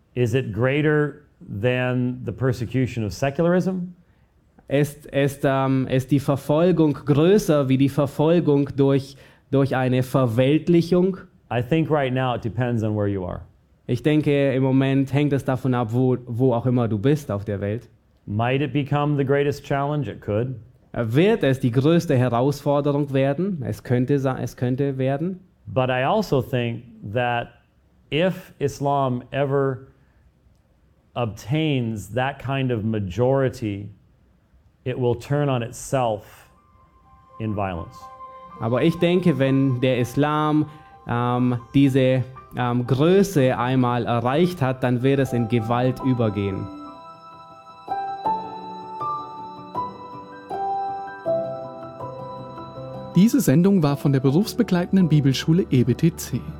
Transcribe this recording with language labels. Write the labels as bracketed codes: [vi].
[en] Is it greater than the persecution of secularism? [de] Ist die Verfolgung größer wie die Verfolgung durch eine Verweltlichung? [en] I think right now it depends on where you are. [de] Ich denke, im Moment hängt es davon ab, wo auch immer du bist auf der Welt. [en] Might it become the greatest challenge? It could. [de] Wird es die größte Herausforderung werden? Es könnte werden. [en] But I also think that if Islam ever obtains that kind of majority, it will turn on itself in violence. [de] Aber ich denke, wenn der Islam diese Größe einmal erreicht hat, dann wird es in Gewalt übergehen. Diese Sendung war von der berufsbegleitenden Bibelschule EBTC.